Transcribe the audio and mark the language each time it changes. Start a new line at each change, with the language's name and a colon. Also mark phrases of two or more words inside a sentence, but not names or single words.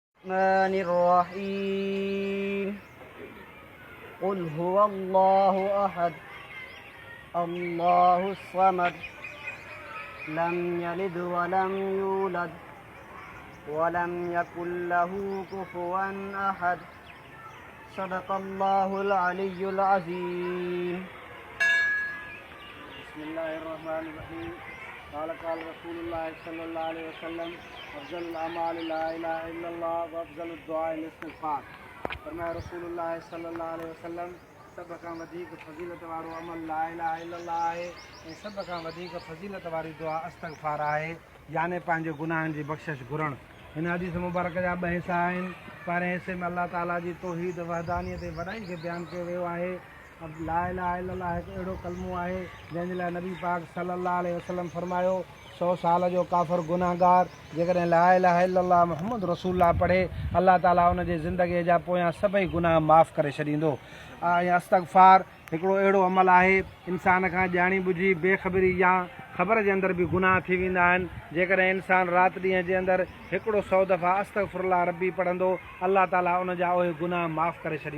Arabic: الرحمن الرحيم قل هو الله أحد الله الصمد لم يلد ولم يولد ولم يكن له كفوا أحد صدق الله العلي العظيم بسم الله الرحمن الرحيم قال رسول الله صلى الله عليه وسلم أفضل الأعمال لا إله إلا الله وأفضل الدعاء الاستغفار
Sindhi: फरमाया
Arabic: رسول الله صلى الله عليه وسلم
Sindhi: सभ खां वधीक फज़ीलत वारो अमल
Arabic: لا إله إلا الله
Sindhi: आहे ऐं सभ खां वधीक फज़ीलत वारी दुआ इस्तग़फ़ार आहे याने पंहिंजे गुनाहनि जी बख़्शिश घुरणु। हिन हदीस मुबारक जा ॿ हिसा आहिनि। पहिरें हिसे में अल्लाह ताला जी तौहीद वहदानियत ऐं वॾाई खे बयानु कयो वियो आहे।
Arabic: لا إله إلا الله
Sindhi: हिकु अहिड़ो कलमो आहे जंहिंजे लाइ नबी पाक
Arabic: صلى الله عليه وسلم
Sindhi: फरमायो 100 साल जो काफ़िर गुनाहगार जेकॾहिं
Arabic: لا إله إلا الله محمد رسول الله
Sindhi: पढ़े अल्लाह ताला उनजे ज़िंदगीअ जा पोयां सभई गुनाह माफ़ु करे छॾींदो। ऐं इस्तग़फ़ार हिकिड़ो अहिड़ो अमल आहे इंसान खां ॼाणी बुझी बेख़बरी या ख़बर जे अंदरि बि गुनाह थी वेंदा आहिनि। जेकॾहिं इंसान राति ॾींहं जे अंदरि हिकिड़ो 100 दफ़ा
Arabic: أستغفر الله ربي
Sindhi: पढ़ंदो अल्लाह ताला उन जा उहे गुनाह माफ़ु करे छॾींदो।